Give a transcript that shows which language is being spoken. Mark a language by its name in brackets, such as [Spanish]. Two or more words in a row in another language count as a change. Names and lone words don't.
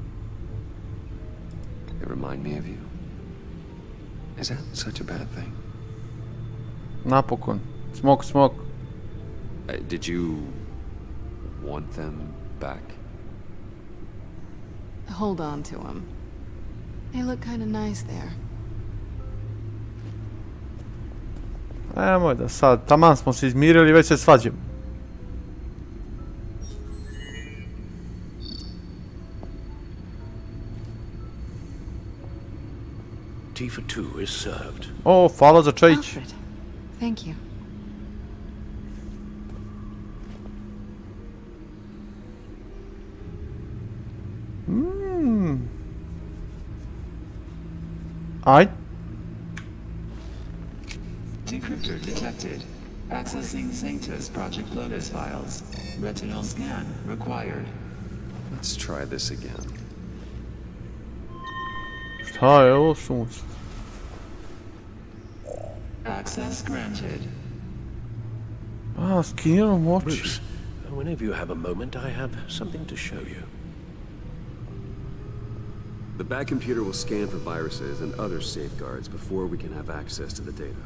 [English] They remind me of you. Is that such a bad thing? Napokon. Smoke, smoke. Did you want them back? Hold on to them. They look kind of nice there. [Serbian] Nemoj da sad, taman smo se izmirili, već se svađamo. [English] Tea for two is served. [Serbian] O, hvala za čajić. [English] Alfred, thank you. Aj. Decryptor detected. Accessing Sanctus Project Lotus files. Retinal scan required. Let's try this again. [Serbian] Šta je ovo sunce? [English] Access granted. [Serbian] Skinuo oči. [English] Bruce, whenever you have a moment, I have something to show you. The back computer will scan for viruses and other safeguards before we can have access to the data.